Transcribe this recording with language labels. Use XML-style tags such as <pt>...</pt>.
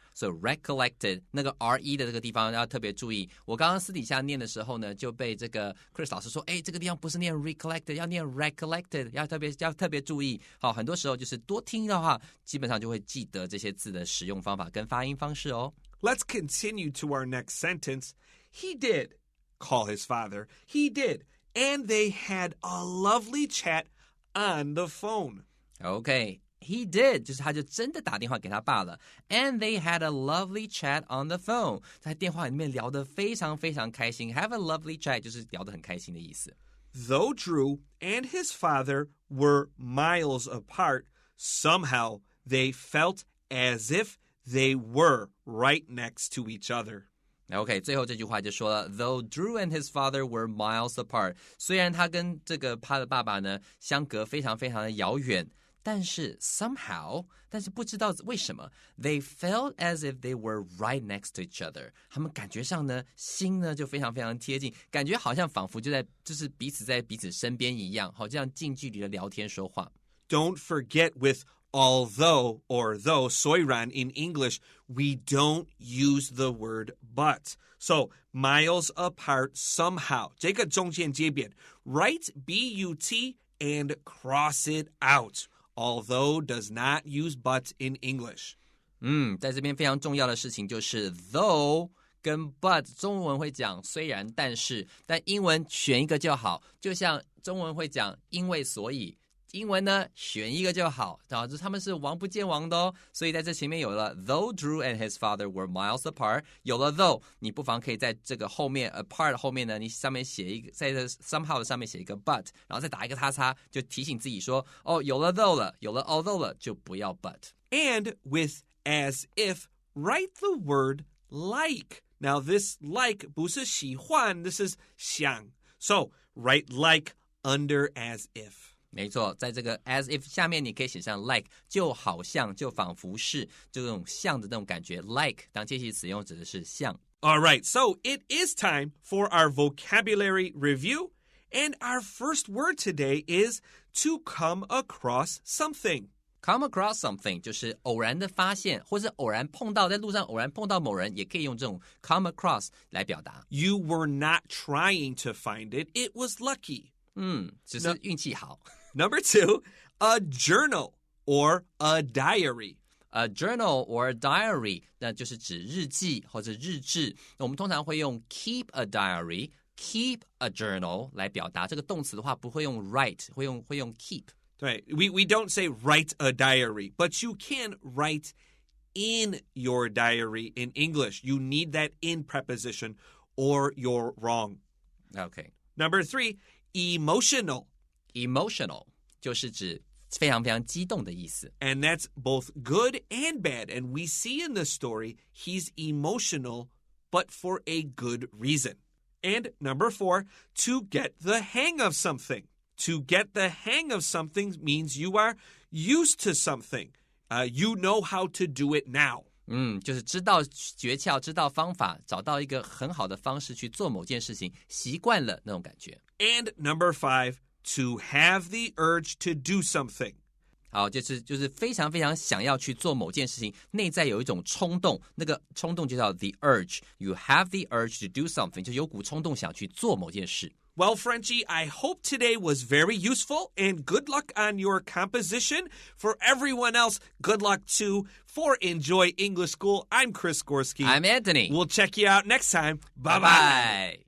<zh>So recollected 那个 re 的这个地方要特别注意。我刚刚私底下念的时候呢，就被这个 Chris 老师说，这个地方不是念 recollected， 要念 recollected， 要特别注意。好，很多时候就是多听的话，基本上就会记得这些字的使用方法跟发音方式哦。</zh> <en>Let's continue to our next sentence. He did call his father. He did.And they had a lovely chat on the phone. Okay, he did.</en> <zh>就是他就真的打电话给他爸了。</zh> <en>And they had a lovely chat on the phone.</en> <zh>在电话里面聊得非常非常开心。</zh> <en>Have a lovely chat</en> <zh>就是聊得很开心的意思。</zh> <en>Though Drew and his father were miles apart, somehow they felt as if they were right next to each other.OK,</en> <zh>最后这句话就说了</zh> <en>Though Drew and his father were miles apart</en> <zh>虽然他跟他的爸爸呢相隔非常非常的遥远但是不知道为什么</zh> <en>They felt as if they were right next to each other</en> <zh>他们感觉上呢心呢就非常非常贴近感觉好像仿佛就是彼此在彼此身边一样好这样近距离的聊天说话</zh> <en>Don't forget with although or though, soiran in English, we don't use the word but. So, miles apart somehow.</en> <zh>这个中间接变</zh> <en>write B-U-T and cross it out. Although does not use but in English.</en> <zh>在这边非常重要的事情就是 though 跟 but 中文会讲虽然但是但英文选一个就好就像中文会讲因为所以英文呢选一个就好他们是王不见王的哦所以在这前面有了</zh> <en>Though Drew and his father were miles apart</en> <zh>有了 though 你不妨可以在这个后面 apart 后面呢你上面写一个在这 somehow 的上面写一个 but 然后再打一个叉叉就提醒自己说有了 though 了有了 although 了就不要 but</zh> <en>And with as if write the word like Now this like</en> <zh>不是喜欢</zh> <en>this is</en> <zh>想</zh> <en>So write like under as if</en> <zh>没错在这个 as if 下面你可以写上 like 就好像就仿佛是就这种像的那种感觉 like 当介系词用指的是像</zh> <en>Alright, so it is time for our vocabulary review and our first word today is to come across something</en> <zh>Come across something 就是偶然的发现或是偶然碰到在路上偶然碰到某人也可以用这种 come across 来表达</zh> <en>You were not trying to find it, it was lucky</en> <zh>只是运气好</zh> <en>Number 2, a journal or a diary. A journal or a diary,</en> <zh>那就是指日记或者日志。我们通常会用</zh> <en>keep a diary, keep a journal</en> <zh>来表达。这个动词的话不会用 write, 会用 keep.</zh> <en>对 we don't say write a diary, but you can write in your diary in English. You need that in preposition or you're wrong. Okay. Number 3, emotional.</en> <zh>Emotional 就是指非常非常激动的意思。</zh> <en>And that's both good and bad. And we see in the story, he's emotional, but for a good reason. And number 4, to get the hang of something. To get the hang of something means you are used to something. You know how to do it now.</en> <zh>就是知道诀窍，知道方法，找到一个很好的方式去做某件事情，习惯了那种感觉。</zh> <en>And number 5, to have the urge to do something.</en> <zh>好，就是非常非常想要去做某件事情，内在有一种冲动，那个冲动就叫 the urge.</zh> <en>You have the urge to do something，</en> <zh>就有股冲动想去做某件事。</zh> <en>Well, Frenchie, I hope today was very useful, and good luck on your composition. For everyone else, good luck too. For Enjoy English School, I'm Chris Gorski. I'm Anthony. We'll check you out next time. Bye-bye.</en>